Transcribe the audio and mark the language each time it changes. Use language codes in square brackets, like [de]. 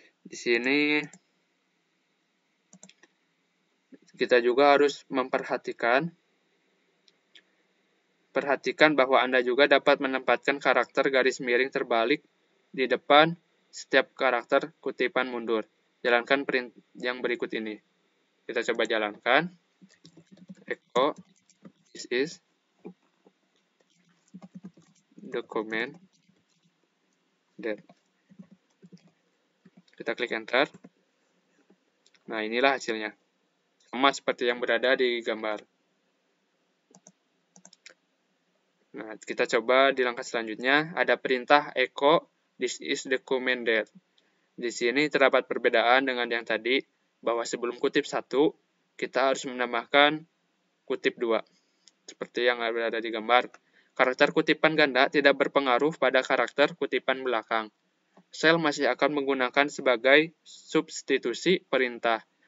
[id] Di sini kita juga harus memperhatikan bahwa Anda juga dapat menempatkan karakter garis miring terbalik di depan setiap karakter kutipan mundur. Jalankan print yang berikut ini. Kita coba jalankan. [en] Echo this is the command that. [id] Kita klik enter. Nah, inilah hasilnya. Sama seperti yang berada di gambar. Nah, kita coba di langkah selanjutnya. Ada perintah [en] echo this is the command that. [id] Di sini terdapat perbedaan dengan yang tadi, bahwa sebelum kutip 1, kita harus menambahkan kutip 2. Seperti yang berada di gambar. Karakter kutipan ganda tidak berpengaruh pada karakter kutipan belakang. Shell masih akan menggunakan sebagai substitusi perintah.